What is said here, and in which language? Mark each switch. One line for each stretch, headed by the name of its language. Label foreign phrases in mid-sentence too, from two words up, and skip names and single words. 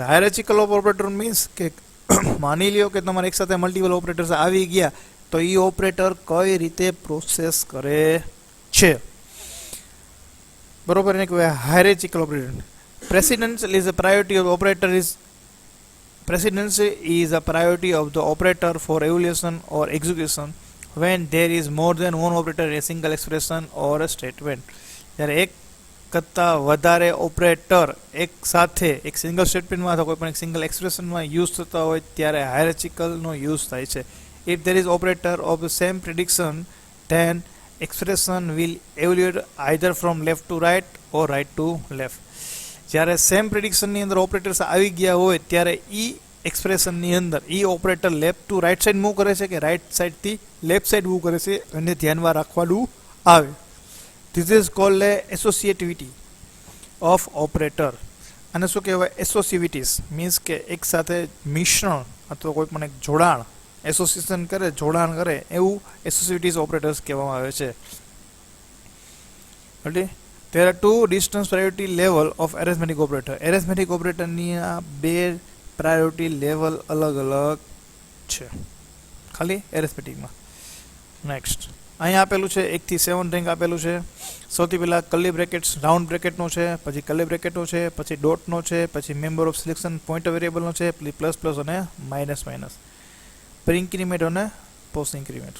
English: hierarchical of operator means
Gujarati: કે માની લ્યો કે તમારે એકસાથે
English: multiple operators
Gujarati: આવી ગયા તો એ ઓપરેટર કઈ રીતે પ્રોસેસ કરે છે, બરોબર? એને કહેવાય
English: hierarchical operator. Precedence is a priority of operator is Precedency is a priority of the operator for evaluation or execution when there is more than one operator in a single expression or a statement.
Gujarati: જ્યારે એક કરતાં વધારે ઓપરેટર એક સાથે એક
English: single statement
Gujarati: અથવા કોઈ પણ એક
English: single expression
Gujarati: યુઝ થતા હોય ત્યારે હાયરાર્ચિકલનો યુઝ થાય છે.
English: If there is operator of the same prediction, then expression will evaluate either from left to right or right to left.
Gujarati: જ્યારે
English: same prediction
Gujarati: અંદર ઓપરેટર્સ આવી ગયા હોય ત્યારે ઈ એક્સપ્રેશનની અંદર ઈ ઓપરેટર
English: left to right side move
Gujarati: કરે છે કે
English: right side left side move
Gujarati: કરે છે અને ધ્યાનમાં રાખવાનું આવે.
English: This is called associativity of operator.
Gujarati: અને શું કહેવાય?
English: associativities means
Gujarati: કે એક સાથે મિશ્રણ અથવા કોઈ પણ એક જોડાણ એસોસિએશન કરે જોડાણ કરે એવું
English: associativities operators
Gujarati: કહેવામાં આવે છે.
English: એટલે there are two distance priority level of arithmetic operator. Arithmetic operator
Gujarati: ની આ બે
English: priority level
Gujarati: અલગ અલગ છે ખાલી arithmeticમાં. નેક્સ્ટ અહીંયા આપેલું છે 1 થી 7 રેન્ક આપેલું છે. સૌથી પહેલા
English: curly brackets round bracket
Gujarati: છે, પછી
English: curly bracket
Gujarati: છે, પછી ડોટનો છે, પછી
English: member of selection pointer variable
Gujarati: છે, પછી
English: plus plus
Gujarati: અને
English: minus minus, pre increment
Gujarati: અને
English: post increment.